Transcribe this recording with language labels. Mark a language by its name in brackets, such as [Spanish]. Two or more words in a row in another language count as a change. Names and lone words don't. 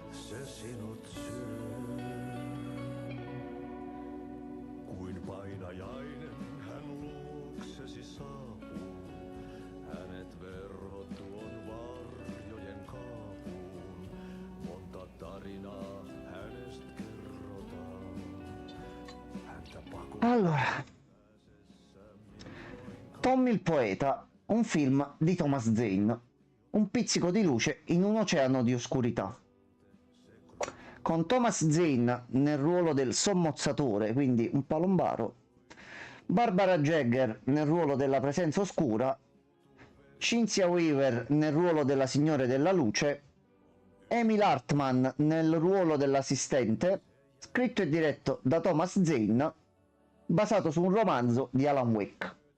[Finnish] Kuin painajainen hän luoksesi saapuu, hänet verhot tuon varjojen kaapuun, monta tarinaa hänestä kerrotaan. [Italian] Allora, Tom il poeta, un film di Thomas Zane, un pizzico di luce in un oceano di oscurità. Con Thomas Zane nel ruolo del sommozzatore, quindi un palombaro, Barbara Jagger nel ruolo della presenza oscura, Cynthia Weaver nel ruolo della Signore della Luce, Emil Hartman nel ruolo dell'assistente, scritto e diretto da Thomas Zane, basato su un romanzo di Alan Wake.